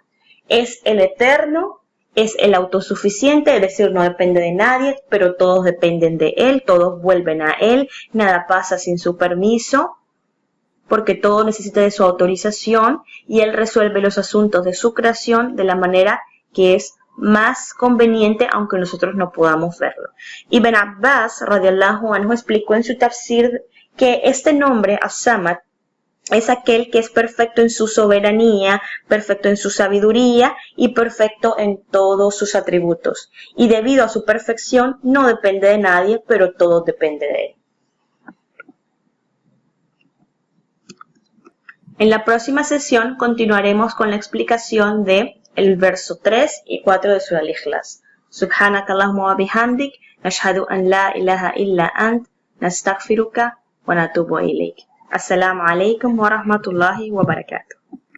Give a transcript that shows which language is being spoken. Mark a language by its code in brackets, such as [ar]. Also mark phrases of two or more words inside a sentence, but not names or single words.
[es] Es el eterno, es el autosuficiente, es decir, no depende de nadie, pero todos dependen de Él, todos vuelven a Él, nada pasa sin su permiso, porque todo necesita de su autorización y Él resuelve los asuntos de su creación de la manera que es más conveniente, aunque nosotros no podamos verlo. [ar] Ibn Abbas, رضي الله عنه, [es] explicó en su tafsir que este nombre, As-Samad, es aquel que es perfecto en su soberanía, perfecto en su sabiduría y perfecto en todos sus atributos. Y debido a su perfección, no depende de nadie, pero todo depende de Él. En la próxima sesión continuaremos con la explicación de el verso 3 y 4 de Surah Al-Ikhlas. [ar] سبحانك اللهم وبحمدك نشهد أن لا إله إلا أنت نستغفرك ونتوب إليك. السلام عليكم ورحمة الله وبركاته.